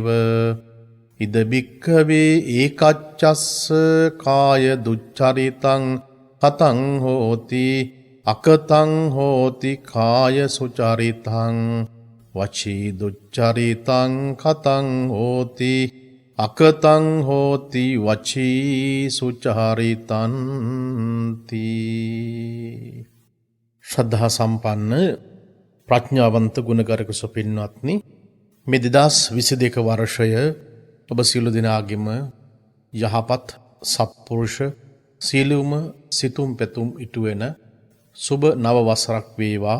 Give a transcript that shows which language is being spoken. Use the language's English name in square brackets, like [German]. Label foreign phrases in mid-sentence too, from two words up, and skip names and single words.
[Pali] ඉද භික්ඛවේ ඒකච්චස්ස කාය දුච්චරිතං කතං හෝති අකතං හෝති කාය සුචරිතං වචී දුච්චරිතං කතං හෝති අකතං හෝති වචී සුචරිතං තී. [Sinhala] ශ්‍රද්ධා සම්පන්න ප්‍රඥාවන්ත ගුණගරුක සුපින්වත්නි, මේ 2022 වර්ෂය ඔබ සියලු දෙනාගේම යහපත් සත්පුරුෂ සීලුම සිතුම් පැතුම් ඉටු වෙන සුබ නව වසරක් වේවා.